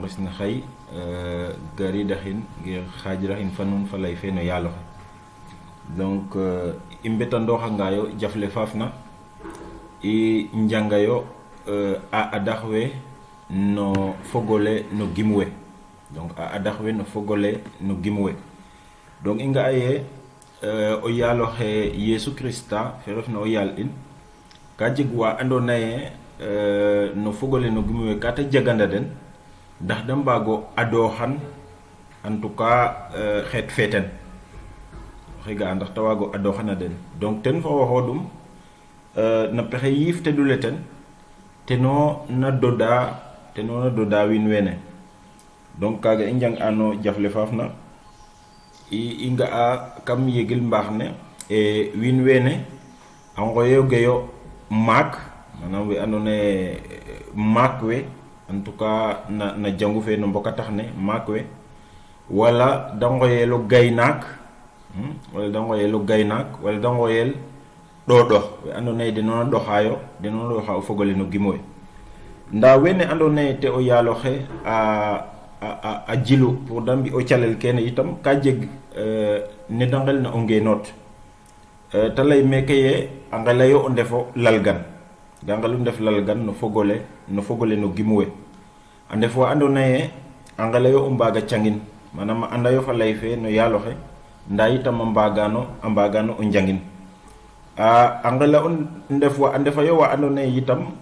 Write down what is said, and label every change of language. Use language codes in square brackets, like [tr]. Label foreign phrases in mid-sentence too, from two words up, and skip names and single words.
[srr] nges ne xay garidaxin ngir xaajiraxin fa nun fa lay fe no yaaloxe donc i mbetandooxangayo jafle faafna i njangayo a adax we no fogole no gim we donc a adax we no fogole no gim we donc i nga'a ye o yaaloxe Yesu Christa fe refna o yaal in ka jeg wa andoona ye no fogole no gim we ka ta jaganda den ndax da mbaago adooxan [fr] en tout cas [srr] xeet feeten oxe ga'a ndax ta waago adooxana den donc ten fa waxoodum na pexe yiif te dule ten teno na doda wiin wene donc kaaga i njang'ano jafle faafna i nga'a kam yegil mbaax ne e wiin wene a ngoyogeyo maak manam we andoona ye maak we [fr] en tout cas [srr] na jangu fe no mbokatax ne maak we wala da ngoyelo gaynaak wala da ngoyel ɗoɗox we andoona ye deno na ɗoxa o fogole no gim we ndaa wene andoona ye te o yaaloxe a jilu pour da mbi o calel kene itam ka jeg ne da ngelna o ngenoot ta lay meeke ye a ngelayo o ndefo lalgan ga ngelu ndef lalgan no fogole no gim we a ndef wa andoona ye a ngelayo o mbaaga cangin manam a andayo fa lay fe no yaaloxe ndaa itam a mbaagano o njangin a ngela o ndef wa a ndefayo wa andoona ye itam